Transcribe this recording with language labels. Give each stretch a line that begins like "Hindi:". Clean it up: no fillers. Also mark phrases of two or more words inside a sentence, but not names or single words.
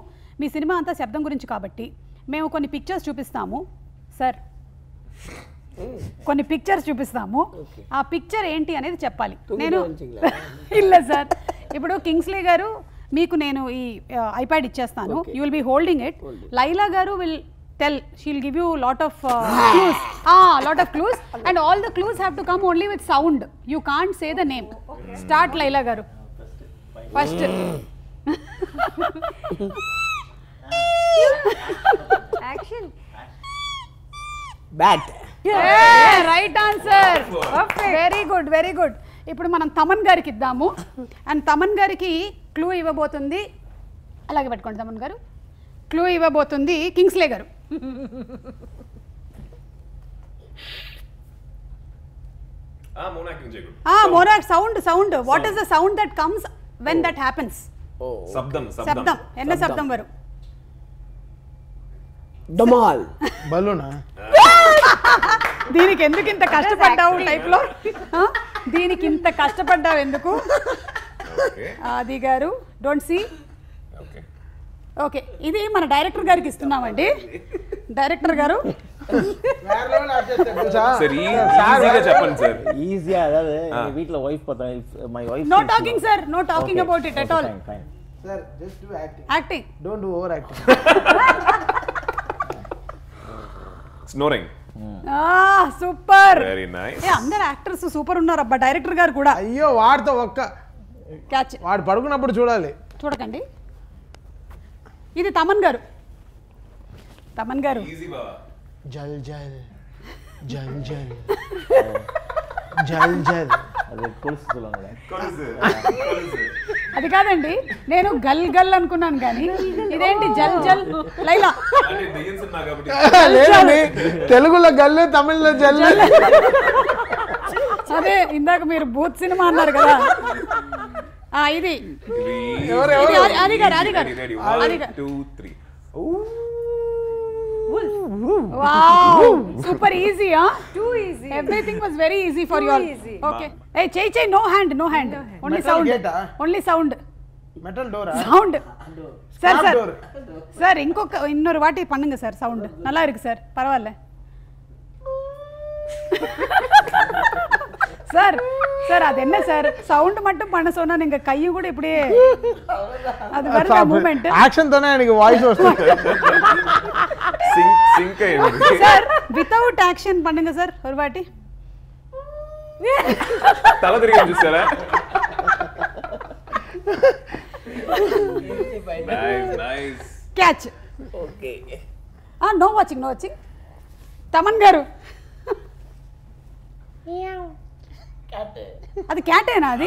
Telugu: మీ సినిమా అంతా శబ్దం గురించి కాబట్టి మేము కొన్ని పిక్చర్స్ చూపిస్తాము సార్, కొన్ని పిక్చర్స్ చూపిస్తాము. ఆ పిక్చర్ ఏంటి అనేది చెప్పాలి. నేను ಇಲ್ಲ సార్, ఇప్పుడు కింగ్స్లీ గారు మీకు నేను ఈ ఐప్యాడ్ ఇచ్చేస్తాను,
English: You will be holding it. లైలా గారు విల్ tell, she'll give you lot of clues and all the clues have to come only with sound. You can't say the name. Start Laila garu first. Action. Bat. Yeah, right answer. Perfect. Very good.
Telugu: ఇప్పుడు మనం తమన్ గారికి ఇద్దాము అండ్ తమన్ గారికి క్లూ ఇవ్వబోతుంది. అలాగే పెట్టుకోండి తమన్ గారు. క్లూ ఇవ్వబోతుంది కింగ్స్లే గారు. మోనాక్ సౌండ్.
English: What is the sound that comes when that happens?
Tamil: சப்தம். என்ன சப்தம் వரும்?
Telugu: డమాల్. బలూనా? దీనికి ఎందుకు ఇంత కష్టపడ్డావు టైప్లో? దీనికి ఇంత కష్టపడ్డావు ఎందుకు? ఆది గారు
English: don't see.
Telugu: ఓకే, ఇది మన డైరెక్టర్ గారికి ఇస్తున్నామండి. డైరెక్టర్ గారు ఈజీగా వీటిలో
English: wife my wife No talking sir, No talking about it at all. Sir just do acting యాక్టింగ్ Don't do over acting స్నోరింగ్ సూపర్ Very nice
Telugu: అందరు
English: actors super
Telugu: ఉన్నారు అబ్బా డైరెక్టర్ గారు కూడా అయ్యో వాడితో ఒక్క క్యాచ్ వాడు పడుకున్నప్పుడు చూడాలి చూడకండి ఇది తమన్ గారు జల్ జల్ జల్ జల్ జల్ జల్
Tamil: அது கொலுசு சொல்லுவாங்க
Telugu: అది కాదండి నేను గల్ గల్ అనుకున్నాను కానీ ఇదేంటి జల్ జల్ లైలా లేదండి తెలుగులో గల్లు తమిళ్లో జల్లు అదే ఇందాక మీరు బూత్ సినిమా అన్నారు కదా ఇది అది గారు
English: super easy Too easy. Everything was very easy for you all easy. ఓకే
Telugu: ఏ చేయి
English: no hand only Metal సౌండ్ gate ఆ? Only sound metal doora
Tamil: சவுண்ட் சார்
English: Stop
Tamil: சார்
English: door.
Tamil: சார் இன்னொரு வாட்டி பண்ணுங்க சார் சவுண்ட் நல்லா இருக்கு சார் பரவாயில்ல சார் சார் அது என்ன சார் சவுண்ட் மட்டும் பண்ண சொன்னா நீங்க கையும் கூட இப்படியே அது வர மூவ்மெண்ட்
Telugu: యాక్షన్ తోనే ఆయనకి వాయిస్ వస్తుంది సింక్ అయ్యింది
Tamil: சார்
English: without action
Tamil: பண்ணுங்க సార్ ஒரு வாட்டி
Telugu: తల తిరిగి చూసారా నైస్
English: catch okay no watching
Telugu: తమన్ గారు అది క్యాటేనా అది